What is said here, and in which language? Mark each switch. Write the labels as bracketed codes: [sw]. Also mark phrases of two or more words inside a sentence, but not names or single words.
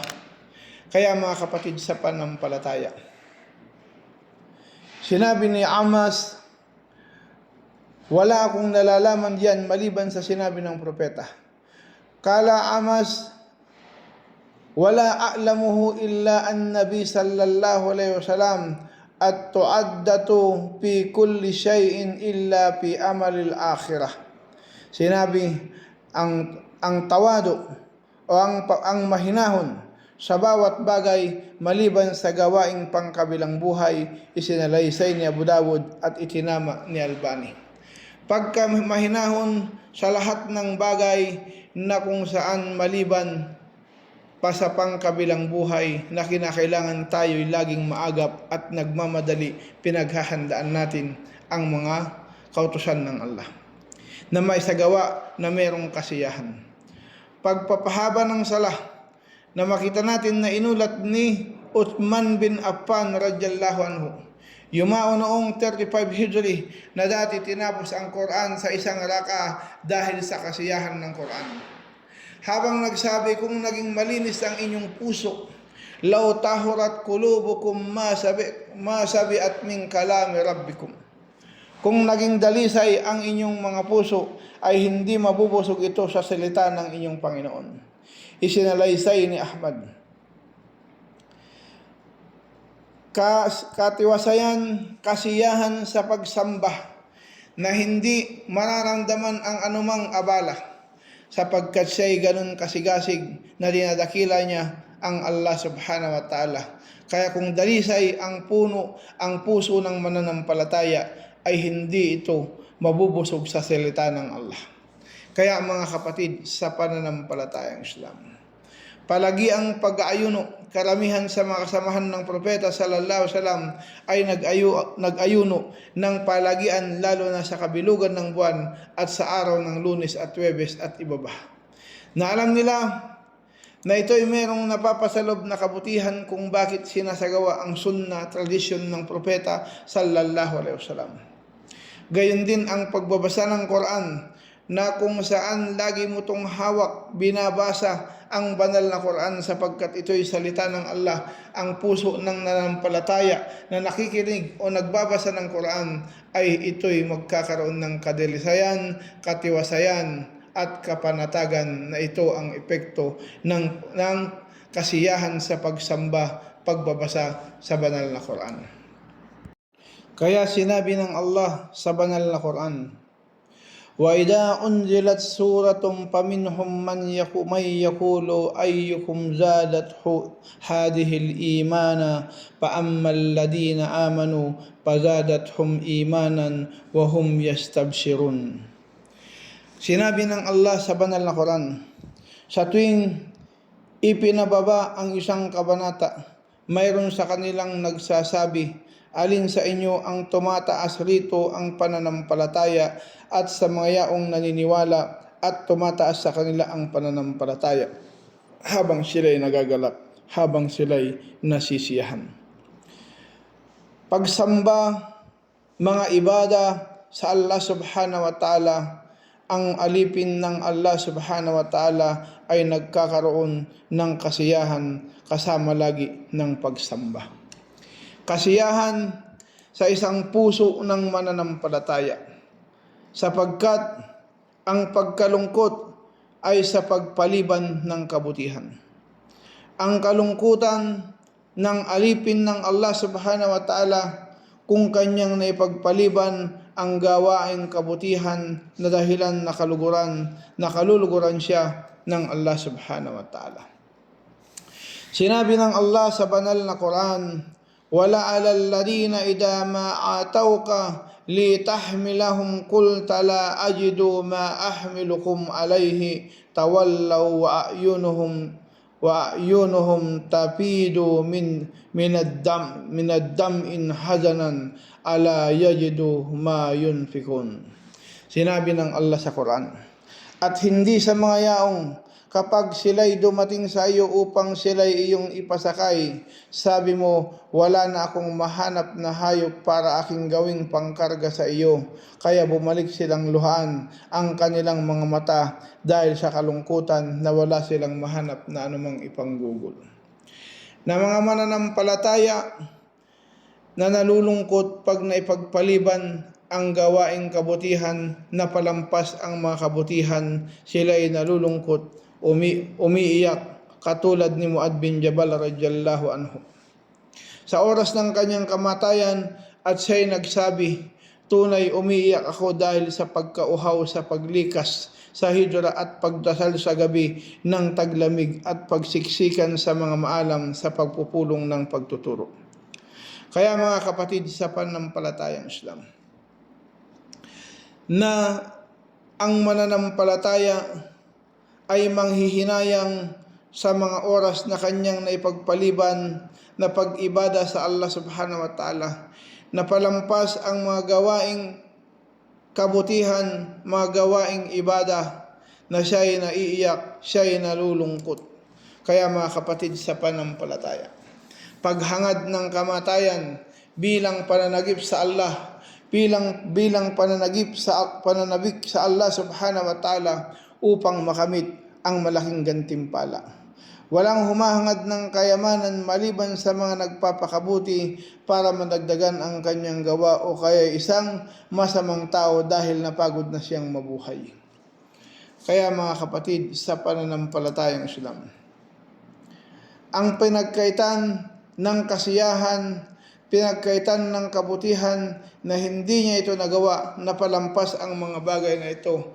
[tl] Kaya mga kapatid sa pananampalataya, sinabi ni Amas, wala akong nalalaman diyan maliban sa sinabi ng propeta. [ar] قال أنس ولا أعلمه إلا النبي صلى الله عليه وسلم التؤدة في كل شيء إلا في عمل الآخرة. [tl] Sinabi, ang tawado o ang mahinahon sa bawat bagay maliban sa gawaing pangkabilang buhay, isinalaysay ni Abu Dawud at itinama ni Albani. Pagka mahinahon sa lahat ng bagay na kung saan maliban pa sa pangkabilang buhay na kinakailangan tayo'y laging maagap at nagmamadali, pinaghahandaan natin ang mga kautusan ng Allah na may sagawa na merong kasiyahan. Pagpapahaba ng sala na makita natin na inulat ni Uthman bin Affan [ar] رضي الله عنه, [tl] yumao noong 35 Hijri na dati tinapos ang Quran sa isang raka dahil sa kasiyahan ng Quran. Habang nagsabi, kung naging malinis ang inyong puso, [ar] لو طهرت قلوبكم ما شبعت من كلام ربكم. [tl] Kung naging dalisay ang inyong mga puso, ay hindi mabubusog ito sa salita ng inyong Panginoon. Isinalaysay ni Ahmad. Katiwasayan, kasiyahan sa pagsamba na hindi mararamdaman ang anumang abala, sapagkat siya'y ganun kasigasig na dinadakila niya ang Allah [ar] سبحانه وتعالى. [tl] Kaya kung dalisay ang puso ng mananampalataya, ay hindi ito mabubusog sa salita ng Allah. Kaya mga kapatid sa pananampalatayang Islam, palagi ang pag-aayuno, karamihan sa mga kasamahan ng propeta [ar] صلى الله عليه وسلم [tl] ay nag-ayuno ng palagian, lalo na sa kabilugan ng buwan at sa araw ng Lunes at Huwebes at iba pa. Na alam nila na ito'y merong napapasalob na kabutihan kung bakit sinasagawa ang sunna, tradisyon ng propeta [ar] صلى الله عليه وسلم. [tl] Gayon din ang pagbabasa ng Quran, na kung saan lagi mo tong hawak, binabasa ang banal na Quran sapagkat ito'y salita ng Allah. Ang puso ng nanampalataya na nakikinig o nagbabasa ng Quran ay ito'y magkakaroon ng kadilisayan, katiwasayan at kapanatagan, na ito ang epekto ng kasiyahan sa pagsamba, pagbabasa sa banal na Quran. Kaya sinabi ng Allah sa banal na Quran, [ar] وَإِذَا أُنْزِلَتْ سُورَةٌ فَمِنْهُمْ مَنْ يَقُولُ أَيُّكُمْ زَادَتْهُ هَذِهِ الْإِيمَانَ فَأَمَّا الَّذِينَ آمَنُوا فَزَادَتْهُمْ إِيمَانًا وَهُمْ يَسْتَبْشِرُونَ. [tl] Sinabi ng Allah sa banal na Quran, sa tuwing Ipinababa ang isang kabanata. Mayroon sa kanilang nagsasabi, alin sa inyo ang tumataas rito ang pananampalataya at sa mga yaong naniniwala at tumataas sa kanila ang pananampalataya habang sila'y nagagalak, habang sila'y nasisiyahan. Pagsamba, mga ibada sa Allah [ar] سبحانه وتعالى, [tl] ang alipin ng Allah [ar] سبحانه وتعالى [tl] ay nagkakaroon ng kasiyahan kasama lagi ng pagsamba. Kasiyahan sa isang puso ng mananampalataya, sapagkat ang pagkalungkot ay sa pagpaliban ng kabutihan. Ang kalungkutan ng alipin ng Allah [ar] سبحانه وتعالى [tl] kung kanyang naipagpaliban ang gawaing kabutihan na dahilan nakaluluguran siya ng Allah [ar] سبحانه وتعالى. [tl] Sinabi ng Allah sa banal na Quran, [ar] "ولا على الذين إذا ما أتوك لتحملهم قلت لا أجد ما أحملكم عليه تولوا وأعينهم تفيض من الدمع حزنا ألا يجدوا ما ينفقون." [tl] Sinabi ng Allah sa Quran, at hindi sa mga yaong kapag sila'y dumating sa iyo upang sila'y iyong ipasakay, sabi mo, wala na akong mahanap na hayop para aking gawing pangkarga sa iyo, kaya bumalik silang luhaan ang kanilang mga mata dahil sa kalungkutan na wala silang mahanap na anumang ipanggugol. Na mga mananampalataya na nalulungkot pag naipagpaliban ang gawaing kabutihan na palampas ang mga kabutihan, sila'y nalulungkot, umiiyak katulad ni Muad bin Jabal [ar] رضي الله عنه. [tl] Sa oras ng kanyang kamatayan at siya'y nagsabi, tunay umiiyak ako dahil sa pagkauhaw sa paglikas sa hijra at pagdasal sa gabi ng taglamig at pagsiksikan sa mga maalam sa pagpupulong ng pagtuturo. Kaya mga kapatid sa pananampalatayang Islam, na ang mananampalataya ay manghihinayang sa mga oras na kanyang naipagpaliban na pag-ibada sa Allah [ar] سبحانه وتعالى, [tl] na palampas ang mga gawaing kabutihan, mga gawaing ibada, na siya'y naiiyak, siya'y nalulungkot. Kaya mga kapatid sa pananampalataya, paghangad ng kamatayan bilang pananagip sa Allah, bilang pananabik sa Allah [ar] سبحانه وتعالى [tl] upang makamit ang malaking gantimpala. Walang humahangad ng kayamanan maliban sa mga nagpapakabuti para madagdagan ang kanyang gawa o kaya isang masamang tao dahil napagod na siyang mabuhay. Kaya mga kapatid sa pananampalatayang Islam, ang pinagkaitan ng kasiyahan, pinagkaitan ng kabutihan na hindi niya ito nagawa na palampas ang mga bagay na ito.